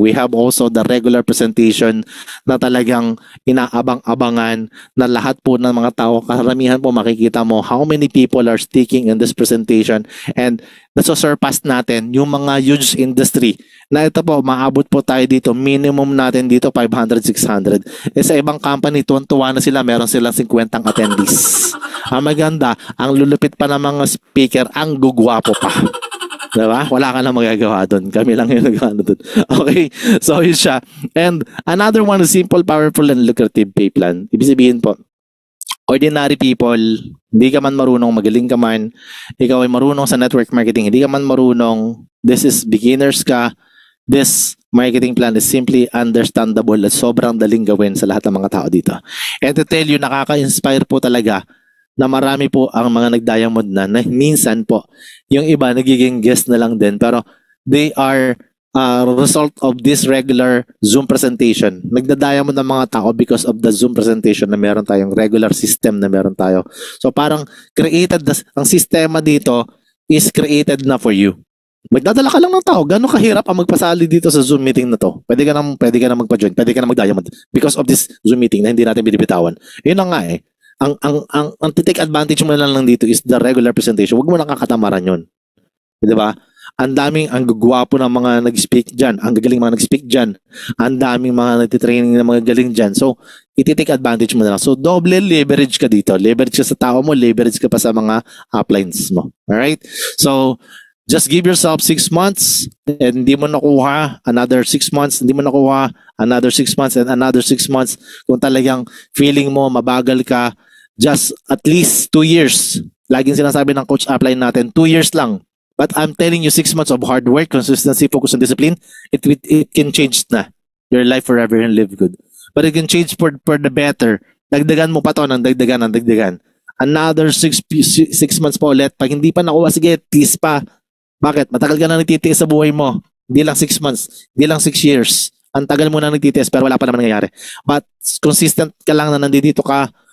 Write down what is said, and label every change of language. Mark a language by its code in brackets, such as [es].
[en] We have also the regular presentation [tl] na talagang inaabang-abangan na lahat po ng mga tao, karamihan po makikita mo [en] how many people are sticking in this presentation, and [tl] nasusurpass natin yung mga huge industry na ito po, maabot po tayo dito, minimum natin dito 500, 600. Sa ibang company, tuwan-tuwa na sila, meron silang 50 attendees. Ang maganda, ang lulupit pa ng mga speaker, ang gugwapo pa. Diba? Wala ka na magagawa doon. Kami lang yung nagano doon. Okay? So, yun siya. [en] And another one is simple, powerful, and lucrative pay plan. [tl] Ibig sabihin po, ordinary people, hindi ka man marunong, magaling ka man, ikaw ay marunong sa network marketing, hindi ka man marunong, this is beginners ka, [en] this marketing plan is simply understandable [tl] at sobrang daling gawin sa lahat ng mga tao dito. [en] And to tell you, [tl] nakaka-inspire po talaga na marami po ang mga nag-diamond na minsan po, yung iba nagiging guest na lang din, [en] pero they are result of this regular Zoom presentation. [tl] Nagda-diamond ng mga tao [en] because of the Zoom presentation [tl] na meron tayong regular system na meron tayo. So parang ang sistema dito [en] is created na for you. [tl] Magdadala ka lang ng tao. Gano'ng kahirap ang magpasali dito sa Zoom meeting na to? Pwede ka na magpa-join, pwede ka na mag-diamond [en] because of this Zoom meeting [tl] na hindi natin binibitawan. Yun na nga eh. Ang take advantage mo na lang dito [en] is the regular presentation. [tl] Huwag mo nakakatamaran yun. Di ba? Ang gugwapo ng mga nag-speak dyan. Ang gagaling mga nag-speak dyan. Ang daming mga nagtitraining na mga galing dyan. So, iti-take advantage mo na lang. So, double leverage ka dito. Leverage ka sa tao mo, leverage ka pa sa mga uplines mo. [en] Alright? So, just give yourself 6 months and [tl] hindi mo nakuha [en] another 6 months, hindi mo nakuha another 6 months and another 6 months. [tl] Kung talagang feeling mo mabagal ka, just at least 2 years. Laging sinasabi ng coach upline natin, 2 years lang. [en] But I'm telling you, 6 months of hard work, consistency, focus, and discipline, it can change na your life forever and live good. But it can change for the better. [tl] Dagdagan mo pa to ng dagdagan. Another 6 months pa ulit. Pag hindi pa nakuha, sige, tiis pa. Bakit? Matagal ka na nagtitiis sa buhay mo. Hindi lang 6 months. Hindi lang 6 years. Ang tagal mo na nagtitiis pero wala pa naman nangyayari. [en] But consistent [tl] ka lang na nandito ka.